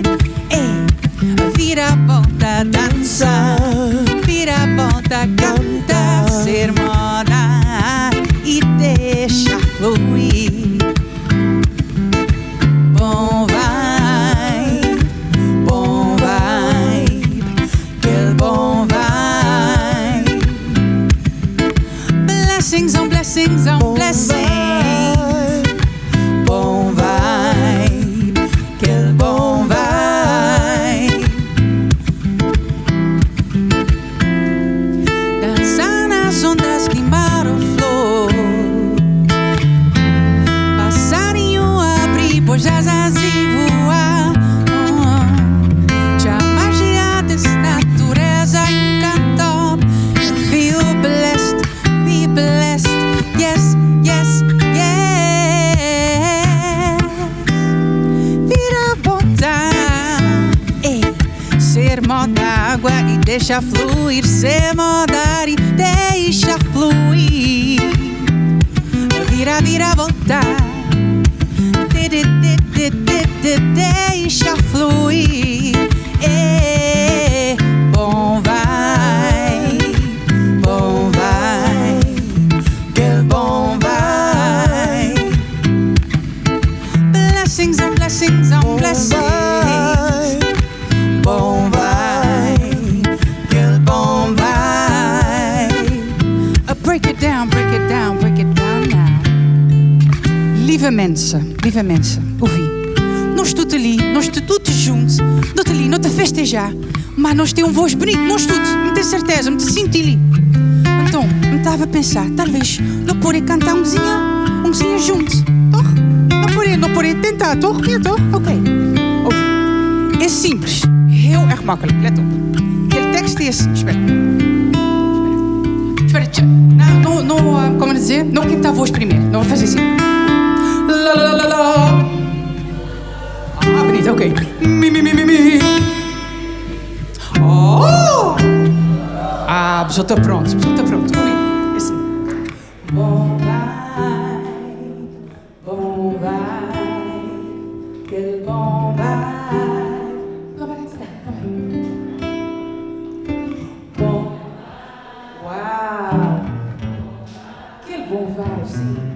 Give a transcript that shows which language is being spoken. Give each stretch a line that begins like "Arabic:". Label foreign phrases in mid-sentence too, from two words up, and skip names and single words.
Portuguese: Vira a volta a dançar, vira a volta a cantar, ser moda e deixa fluir. Bom vai, que bom vai.
English: Blessings on blessings on blessings.
Portuguese: Bom vai, que bom vai. Dançar nas ondas, queimar o flor. Passarinho abrir pois asas e voar. Já magia dessa natureza encantou.
English: Feel blessed, be blessed. Yes, yes, yes.
Portuguese: Vira a volta, ser moda água e deixa fluir, ser moda e deixa fluir. Vira, vira a volta, deixa fluir. Bom vai, bom vai, que bom vai.
English: Blessings on blessings on blessings.
Portuguese: Bom vai, que bom vai.
English: Break it down, break it down, break it down now.
Dutch: Lieve mensen,
Portuguese: ouvi. Nós tudo ali, nós tudo juntos, tudo ali, não te festejar. Mas nós temos voz bonita, nós todos, não tenho certeza, não te sinto ali. Então, me estava a pensar, talvez não poder cantar umzinha juntos, toch? Não poder tentar,
Dutch: toch? Ja, toch? Oké.
Portuguese: Ouvi. É simples,
Dutch: heel erg makkelijk, let op. Aquele tekst is,
Portuguese: espera, não, como dizer, não quinta a voz primeiro, não vou fazer assim. La la la la. Ah, bonito, ok. Mi. Oh! Ah, pessoal está pronto. Ouvi. É assim. Bom vai, que bom vai. Bom, uau, que bom vai, sim.